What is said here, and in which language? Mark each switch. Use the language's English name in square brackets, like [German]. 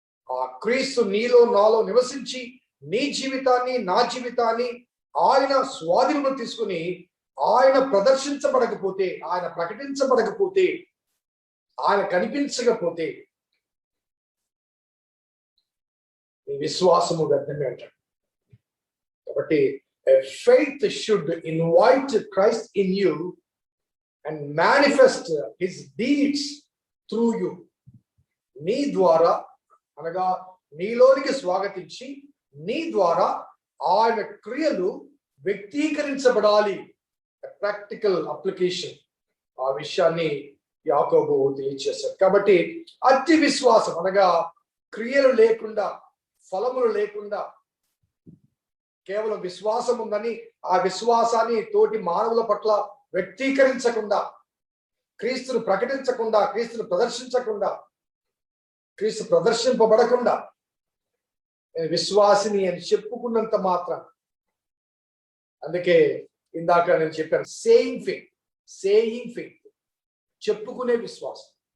[Telugu] ఆ క్రీస్తు నీలో నాలో నివసించి నీ జీవితాన్ని నా జీవితాన్ని ఆయన స్వాధీనం తీసుకుని ఆయన ప్రదర్శించబడకపోతే, ఆయన ప్రకటించబడకపోతే, ఆయన కనిపించకపోతే నీ విశ్వాసము వ్యర్థమే అంటాడు. [English] కాబట్టి faith should invite Christ in you and manifest his deeds through you. [Telugu] నీ ద్వారా అనగా నీలోనికి స్వాగతించి నీ ద్వారా ఆయన క్రియలు వ్యక్తీకరించబడాలి. [English] practical application, [Telugu] ఆ విషయాన్ని యాకోబు తెలియచేశారు. కాబట్టి అతి విశ్వాసం అనగా క్రియలు లేకుండా, ఫలములు లేకుండా, కేవలం విశ్వాసం ఉందని ఆ విశ్వాసాన్ని తోటి మానవుల పట్ల వ్యక్తీకరించకుండా, క్రీస్తును ప్రకటించకుండా, క్రీస్తును ప్రదర్శించకుండా, క్రీస్తు ప్రదర్శింపబడకుండా విశ్వాసిని అని చెప్పుకున్నంత మాత్రం, అందుకే ఇందాక నేను చెప్పాను, [English] saying faith, [Telugu] చెప్పుకునే విశ్వాసం.